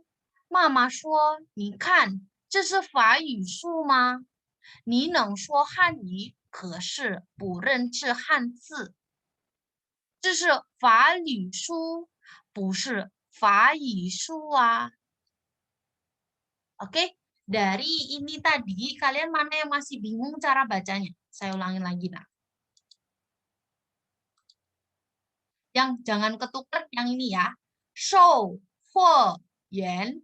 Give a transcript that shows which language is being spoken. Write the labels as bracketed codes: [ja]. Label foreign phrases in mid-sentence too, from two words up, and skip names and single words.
[zh] 妈妈说：“你看，这是法语书吗？你能说汉语，可是不认识汉字。这是法语书，不是法语书啊。” [id] Oke, dari ini tadi, kalian mana yang masih bingung cara bacanya? Saya ulangin lagi, nah. Yang jangan ketukar yang ini ya. [zh] Shou, huo, yuan.